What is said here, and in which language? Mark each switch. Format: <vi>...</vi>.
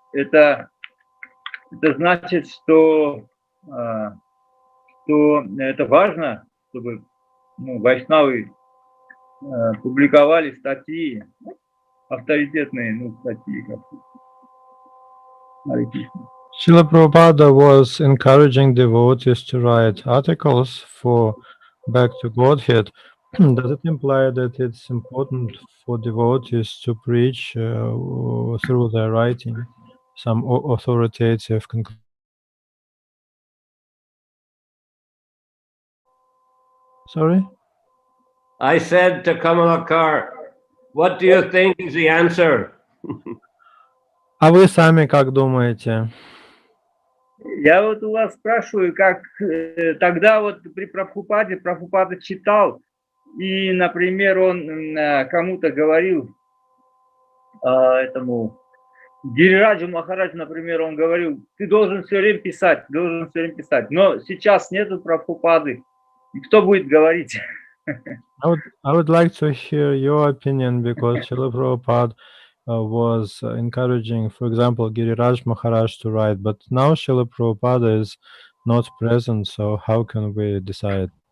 <ru>Это значит, что это важно, чтобы вайшнавы публиковали статьи, авторитетные статьи.</ru> <en>Srila Prabhupada was encouraging devotees to write articles for Back to Godhead. Does it imply that it's important for devotees to preach through their writing some authoritative conclusion? Sorry? I said to Kamalakar, what do you think is the answer?</en> <ru>А вы сами как думаете? Я вот у вас спрашиваю, как тогда вот при Прабхупаде, Прабхупада читал, и, например, он кому-то говорил, этому Гирираджу Махараджу, например, он говорил, ты должен все время писать, Но сейчас нету Прабхупады. И кто будет говорить?</ru> <en>I would like to hear your opinion, because Srila Prabhupada was encouraging, for example, Giriraj Maharaj to write, but now Srila Prabhupada is not present, so how can we decide?</en>